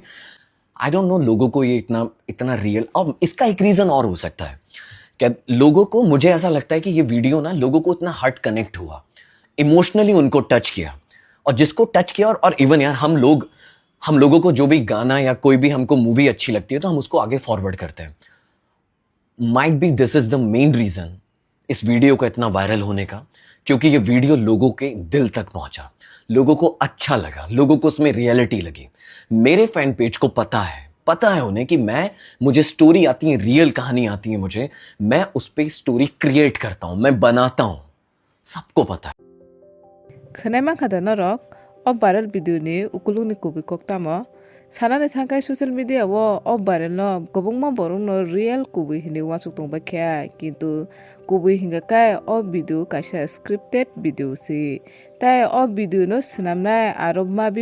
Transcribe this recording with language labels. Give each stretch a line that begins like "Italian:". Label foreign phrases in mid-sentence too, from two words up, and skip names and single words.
English: I don't know
Hindi: लोगों को ये इतना रियल। और इसका एक रीज़न और हो सकता है क्या, लोगों को, मुझे ऐसा लगता है कि ये वीडियो ना लोगों को इतना
English: heart connect
Hindi: हुआ, इमोशनली उनको टच किया। और जिसको टच किया, और इवन यार हम लोगों को जो भी गाना या कोई भी हमको मूवी अच्छी लगती है तो हम उसको आगे फॉरवर्ड करते हैं।
English: might be this is the main reason
Hindi: इस वीडियो का इतना वायरल होने का, क्योंकि ये वीडियो लोगों के दिल तक पहुंचा, लोगों को अच्छा लगा, लोगों को उसमें रियलिटी लगी। मेरे फैन पेज को पता है उन्हें कि मुझे स्टोरी आती है, रियल कहानी आती है मुझे, मैं उस पे
English: story create
Hindi: करता हूं, मैं बनाता हूं, सबको पता है।
Kok Borok: खनामा खाता norok o
English: viral video
Kok Borok: ni ukuluni kubikok tamo sanani thangkai
English: social media
Kok Borok: o viral no gobongma borong no real kubi hini wasuk tongba kya kintu kubi hinga kai o video kaisa
English: scripted video
Kok Borok: si tai o video no snamnai arob mabi